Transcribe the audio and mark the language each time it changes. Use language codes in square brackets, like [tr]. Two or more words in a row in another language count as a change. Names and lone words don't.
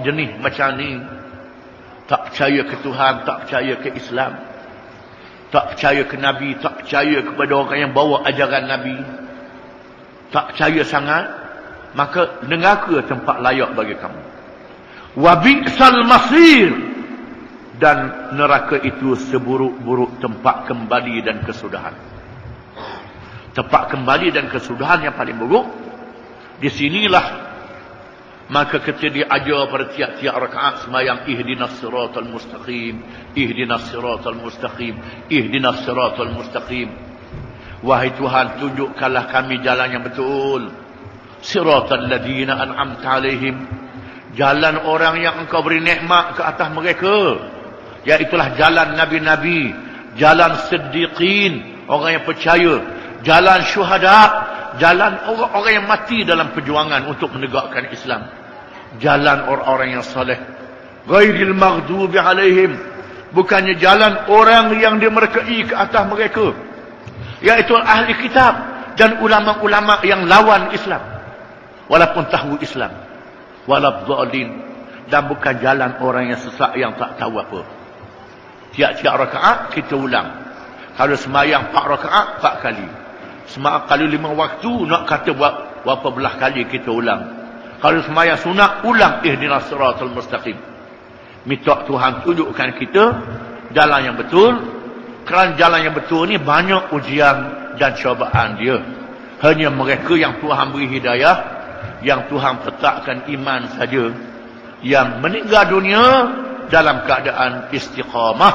[ms] Hak jenis macam ni Tak percaya ke Tuhan, tak percaya ke Islam, tak percaya ke Nabi, tak percaya kepada orang yang bawa ajaran Nabi, tak percaya sangat, maka neraka tempat layak bagi kamu. [ar] وبئس المصير, [ms] dan neraka itu seburuk-buruk tempat kembali dan kesudahan. Tempat kembali dan kesudahan yang paling buruk. Di sinilah maka ketika diajar pada tiap-tiap rakaat sembahyang, [ar] اهدنا الصراط المستقيم، اهدنا الصراط المستقيم، اهدنا الصراط المستقيم. [ms] Wahai Tuhan, tunjukkanlah kami jalan yang betul. [ar] صراط الذين أنعمت عليهم, [ms] jalan orang yang engkau beri nikmat ke atas mereka, iaitulah jalan nabi-nabi, jalan siddiqin, orang yang percaya, jalan syuhada, jalan orang-orang yang mati dalam perjuangan untuk menegakkan Islam, jalan orang-orang yang saleh. [ar] غير المغضوب عليهم, [ms] bukannya jalan orang yang dimerkai ke atas mereka, iaitu ahli kitab dan ulama-ulama yang lawan Islam walaupun tahu Islam, waladzalin, dan bukan jalan orang yang sesat yang tak tahu apa. Tiap-tiap rakaat kita ulang. Kalau semayang 4 rakaat 4 kali. Semayang kalau 5 waktu, nak kata buat berapa belah kali kita ulang. Kalau semayang sunat, ulang [ar] اهدنا الصراط المستقيم. [ms] Minta Tuhan tunjukkan kita jalan yang betul. Kerana jalan yang betul ni banyak ujian dan cubaan dia. Hanya mereka yang Tuhan beri hidayah, yang Tuhan letakkan iman saja, yang meninggal dunia dalam keadaan istiqamah.